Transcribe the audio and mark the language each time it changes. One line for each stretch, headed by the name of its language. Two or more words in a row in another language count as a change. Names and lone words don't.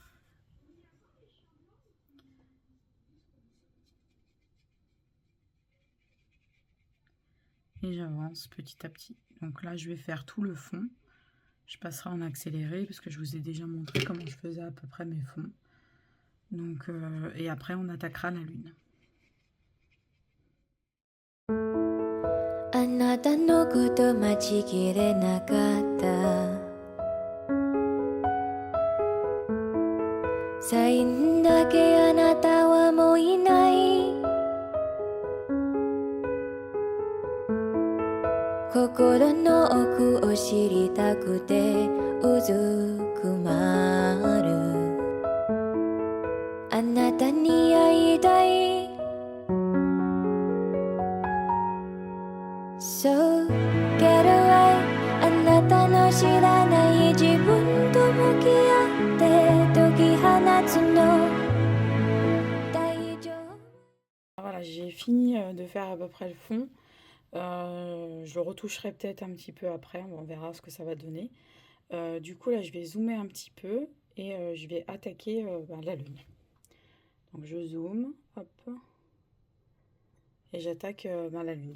French: Et j'avance petit à petit. Donc là, je vais faire tout le fond. Je passerai en accéléré parce que je vous ai déjà montré comment je faisais à peu près mes fonds. Donc, et après, on attaquera la lune.
Japanese: あなたのこと待ちきれなかったサインだけあなたはもういない心の奥を知りたくてうずくまるあなたに会いたい
English: So get away
Japanese: あなたの知らない自分と向き合って解き放つの大丈夫
French: Voilà, j'ai fini de faire à peu près le fond. Je le retoucherai peut-être un petit peu après, on verra ce que ça va donner. Du coup, là, je vais zoomer un petit peu et je vais attaquer la lune. Donc, je zoome, hop, et j'attaque la lune.